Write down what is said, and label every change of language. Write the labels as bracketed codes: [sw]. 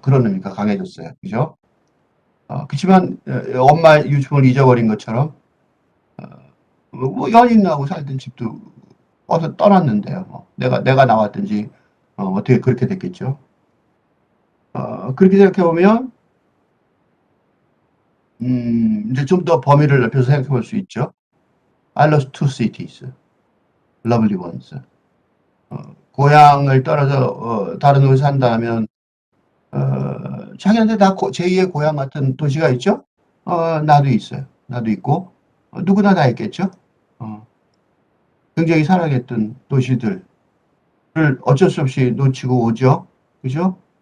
[ko] 그런 의미가 강해졌어요. 그죠? 그렇지만 엄마 유품을 잊어버린 것처럼 뭐 연인하고 살던 집도 어서 떠났는데요. 뭐. 내가 나왔든지 어떻게 그렇게 됐겠죠. 그렇게 생각해 보면 이제 좀 더 범위를 넓혀서 생각해 볼 수 있죠. [en] I lost two cities, lovely ones. [ko] 고향을 떠나서 다른 곳에 산다면 자기한테 다 제2의 고향 같은 도시가 있죠? 나도 있어요. 나도 있고, 누구나 다 있겠죠? 어, 굉장히 사랑했던 도시들을 어쩔 수 없이 놓치고 오죠? 그죠?